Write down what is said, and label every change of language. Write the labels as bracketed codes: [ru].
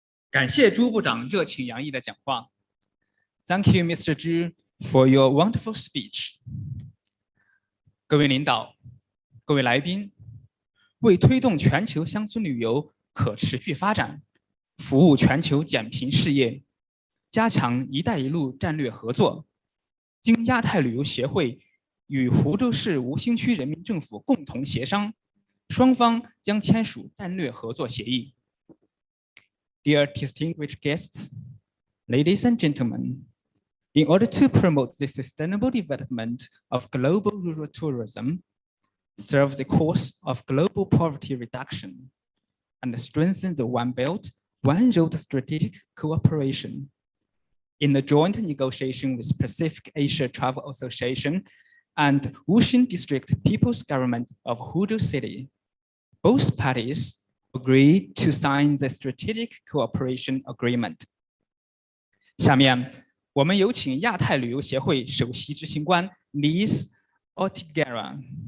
[zh] 感谢朱部长热情洋溢的讲话。 [en] Thank you, Mr. Zhu, for your wonderful speech. [zh] 各位领导，各位来宾，为推动全球乡村旅游可持续发展，服务全球减贫事业，加强“一带一路”战略合作，经亚太旅游协会与湖州市吴兴区人民政府共同协商，双方将签署战略合作协议。 [en] Dear distinguished guests, ladies and gentlemen, in order to promote the sustainable development of global rural tourism, serve the cause of global poverty reduction, and strengthen the One Belt, One Road strategic cooperation, in the joint negotiation with Pacific Asia Travel Association and Wuxing District People's Government of Huzhou City, both parties agreed to sign the strategic cooperation agreement. [zh] 下面我们有请亚太旅游协会首席执行官 Liz Ortigera.